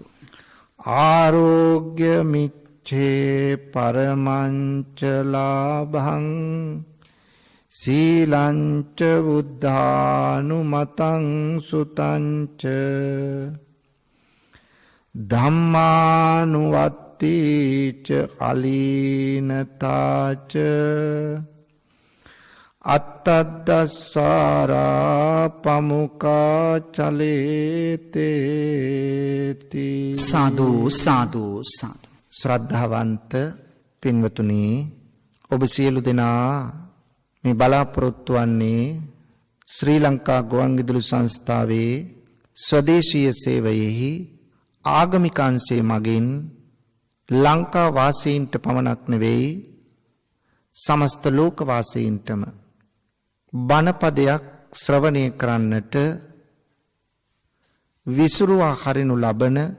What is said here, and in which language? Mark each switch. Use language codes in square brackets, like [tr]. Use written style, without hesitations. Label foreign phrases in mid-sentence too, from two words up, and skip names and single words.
[pi] ආරෝග්‍ය මිච්ඡේ පරමංච ලාභං සීලංච බුද්ධානුමතං සුතංච ධම්මානුවත්තිච අලීනතාච අත්තද්දස්සාරා පමුකා චලේතේති. [si] සාදු සාදු සාදු. ශ්‍රද්ධාවන්ත පින්වතුනි, ඔබ සියලු දෙනා මේ බලාපොරොත්තු වන්නේ ශ්‍රී ලංකා ගුවන්විදුලි සංස්ථාවේ ස්වදේශීය සේවයෙහි ආගමික අංශයේ මගින් ලංකා වාසීන්ට පමණක් නෙවෙයි සමස්ත ලෝක වාසීන්ටම බණපදයක් ශ්‍රවණය කරන්නට විසුරුවා හරිනු ලබන